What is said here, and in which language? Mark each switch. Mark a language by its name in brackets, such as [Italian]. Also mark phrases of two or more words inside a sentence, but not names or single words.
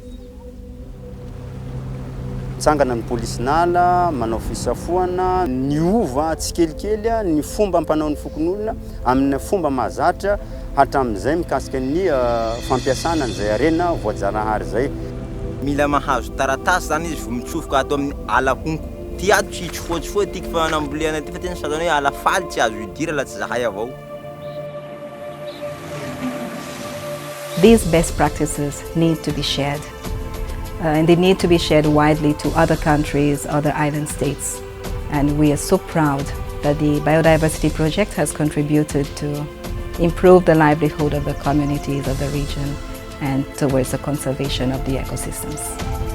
[Malagasy] Tsangana ny polisinala, manao fisafoana, ny ova tsikelikely ny fomba ampanao ny fokon'olona amin'ny fomba mahazatra hatramin'izay mikasika ny fampiasana an'izay arena voajanahary zay. Mila mahazo taratasy zany izy vao mitsofoka ato amin'ny ala honko. Ty ato tsy hitrofoatrofoa tiky fa anambolena ty fa tena satana hoe ala faly tsy azo idira la tsy zahay avao. [English] these best practices need to be shared. And they need to be shared widely to other countries, other island states. And we are so proud that the Biodiversity Project has contributed to improve the livelihood of the communities of the region and towards the conservation of the ecosystems.